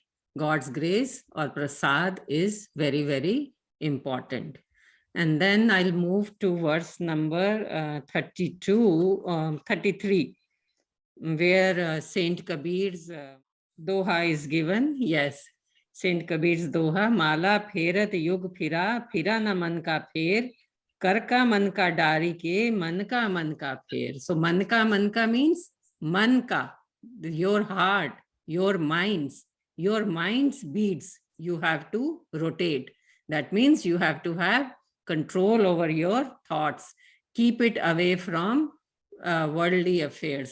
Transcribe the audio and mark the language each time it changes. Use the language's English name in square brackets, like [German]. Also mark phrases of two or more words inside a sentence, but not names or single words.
[English] God's grace or prasad is very, very important. And then I'll move to verse number 33, where Saint Kabir's doha is given. Yes, Saint Kabir's doha, [Hindi] माला फेरत जुग फिरा ना मन का फेर, कर का मन का डारी के, मन का फेर. [English] So [Hindi] मन का [English] means [Hindi] मन का, [English] your heart, your mind's beats, you have to rotate. That means you have to have control over your thoughts. Keep it away from worldly affairs.